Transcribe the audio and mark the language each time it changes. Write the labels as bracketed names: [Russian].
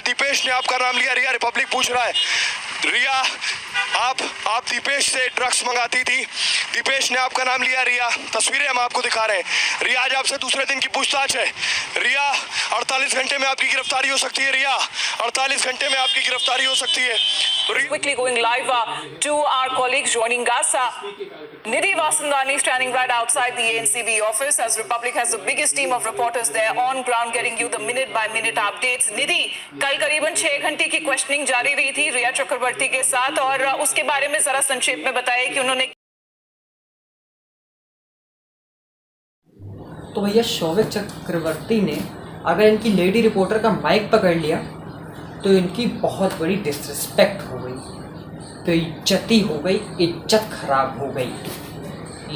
[Hindi] दीपेश ने आपका नाम लिया। रिया, रिपब्लिक पूछ रहा है, रिया आप दीपेश से ड्रग्स मंगाती थी, दीपेश ने आपका नाम लिया। रिया, तस्वीरें हम आपको दिखा रहे हैं। रिया, आज आपसे दूसरे दिन की पूछताछ है। रिया, 48 घंटे में आपकी गिरफ्तारी हो सकती है। रिया, 48 घंटे में आपकी गिरफ्तारी हो सकती है। [English] quickly going live to our colleagues joining us. Nidhi Vasandani standing right outside the ANCB office as Republic has the biggest team of reporters there on ground getting you the minute by minute updates. [Hindi] Nidhi, कल करीबन 6 घंटे की questioning जारी रही थी रिया चक्रवर्ती के साथ, और उसके बारे में जरा संक्षेप में बताइए कि उन्होंने। तो भैया शौविक चक्रवर्ती ने अगर इनकी लेडी रिपोर्टर का माइक पकड़ लिया तो इनकी बहुत बड़ी डिसरिस्पेक्ट हो गई, बेइज्जती हो गई, इज्जत खराब हो गई।